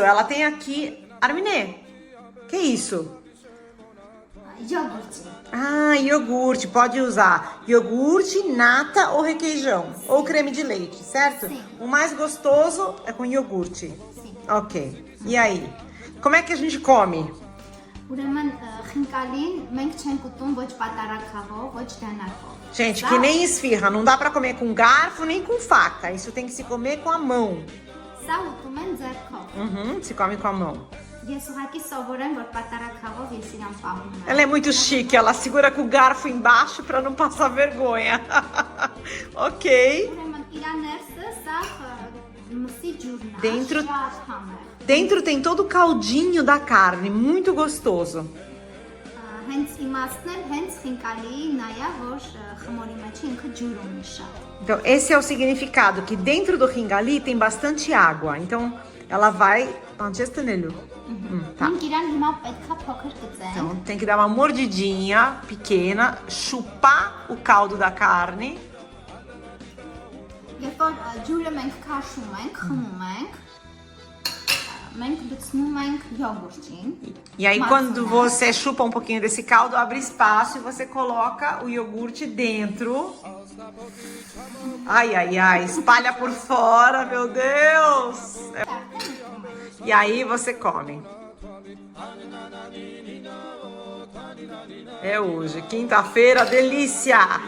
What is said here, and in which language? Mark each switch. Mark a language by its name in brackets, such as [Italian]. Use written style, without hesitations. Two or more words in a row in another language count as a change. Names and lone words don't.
[Portuguese] Ela tem aqui... Armine, que é isso? Iogurte։ Ah, iogurte. Pode usar iogurte, nata ou requeijão. Ou creme de leite, certo? Sim. O mais gostoso é com iogurte. Sim. Ok. E aí? Como é que a gente come? [Armenian] Ուրեմն խինկալին մենք չենք ուտում ոչ պատարակախով, ոչ դանակով։ [Portuguese] Gente, que nem esfirra. Não dá pra comer com garfo nem com faca. Isso tem que se comer com a mão. [Armenian] Սա ուտում են ձեռքով։ [Portuguese] Se come com a mão. [Armenian] Ես ուղղակի սովոր եմ, որ պատարակախով ես իրան պահում եմ։ [Portuguese] Ela é muito chique. Ela segura com o garfo embaixo pra não passar vergonha. Ok. [Armenian] Ուրեմն իրա ներսը սա մսի ջուրն է։ [Portuguese] Dentro- [Armenian] Շատ համեղ։ [Portuguese] Dentro tem todo o caldinho da carne. Muito gostoso. [Armenian] Հենց իմաստն էլ հենց խինկալի նայա, որ խմորի մեջ ինքը ջուր ունի շատ։ [Portuguese] Então, esse é o significado. Que dentro do ringali tem bastante água. Então, ela vai... Tá. [Armenian] Մենք իրան հիմա պետքա փոքր գծենք։ [Portuguese] Então, tem que dar uma mordidinha pequena, chupar o caldo da carne. [Armenian] Երբ որ ջուրը մենք քաշում ենք, խմում ենք, մենք լցնում ենք յոգուրտին։ [Portuguese] E aí, quando você chupa um pouquinho desse caldo, abre espaço e você coloca o iogurte dentro. Ai, ai, ai, espalha por fora, meu Deus! E aí você come. É hoje, quinta-feira, delícia!